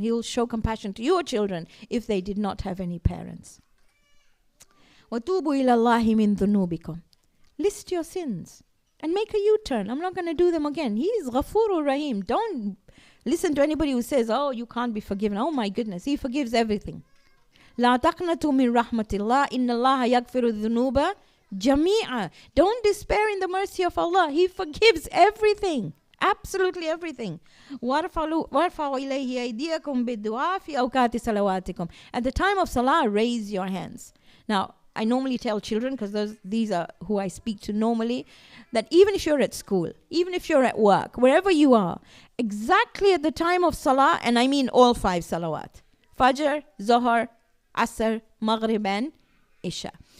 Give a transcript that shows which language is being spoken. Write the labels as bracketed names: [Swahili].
[English] He will show compassion to your children if they did not have any parents. [Arabic] وَتُوبُوا إِلَى اللَّهِ مِن ذُنُوبِكُمْ. [English] List your sins and make a U-turn. I'm not going to do them again. He is Ghafurur Rahim. Don't listen to anybody who says, oh, you can't be forgiven. Oh my goodness, he forgives everything. [Arabic] لا تقنطوا من رحمة الله إن الله يغفر الذنوب جميعا. [English] Don't despair in the mercy of Allah. He forgives everything. Absolutely everything. [Arabic] وارفعوا إليه أيديكم بالدعاء في أوقات صلواتكم. [English] At the time of Salah, raise your hands. Now, I normally tell children, because these are who I speak to normally, that even if you're at school, even if you're at work, wherever you are, exactly at the time of Salah, and I mean all 5 salawat, Fajr, Zohar, Asr, Maghrib and Isha.